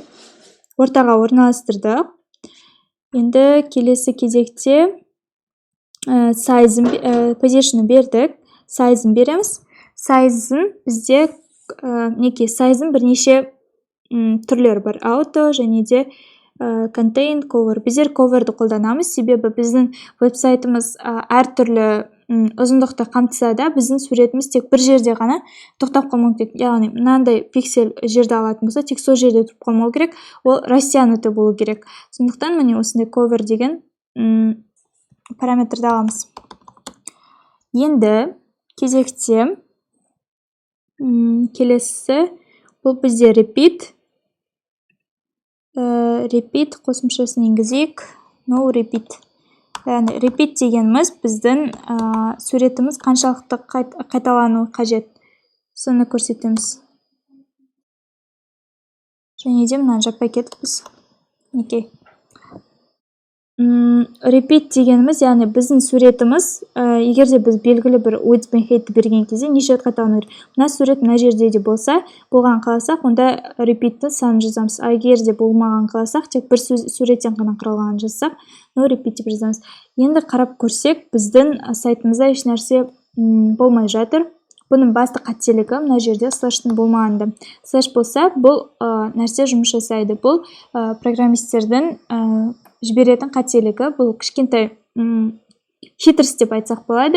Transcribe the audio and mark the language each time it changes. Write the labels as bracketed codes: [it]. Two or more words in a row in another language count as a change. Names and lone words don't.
[kk] Ортаға орналастырдық. Енді келесі кезекте position-ы бердік, size-ын береміз. Size-ын бізде size-ын бірнеше түрлері бар. Auto және де contain, cover. Біздер cover-ды қолданамыз, себебі біздің веб-сайтымыз әртүрлі ұзындықты қамтыса да, біздің суретіміз тек бір жерде ғана тоқтап қалмау керек. Яғни мынандай пиксель жерді алатын болса, тек сол жерде тұрып қалмау керек. Ол растянуты болу керек. Сондықтан міне осындай cover деген параметрді аламыз. Енді кезекте келесі бұл бізде repeat қосымшасын енгізейік. [en] No repeat. [kk] Яғни repeat дегеніміз біздің суретіміз қаншалықты қайталану қажет. Соны көрсетеміз. Және де мынаны жаппай кетіппіз. Мінекей. Repeat дегеніміз, яғни біздің суретіміз, егерде біз белгілі бір width пен height берген кезде неше рет қайталану керек. Мына сурет мына жерде де болса, болған қаласақ, онда repeat-ті санын жазамыз. Егерде болмаған қаласақ, тек бір суреттен ғана құралғанын жазсақ, [en] no repeat [kk] деп жазамыз. Енді қарап көрсек, біздің сайтымызда еш нәрсе болмай жатыр. Бұның басты қателігі мына жерде слэштің болмағанда. Слэш болса, бұл нәрсе жұмыс жасайды. Бұл программистердің жіберетін қателігі, бұл кішкентай хитрс деп айтсақ болады.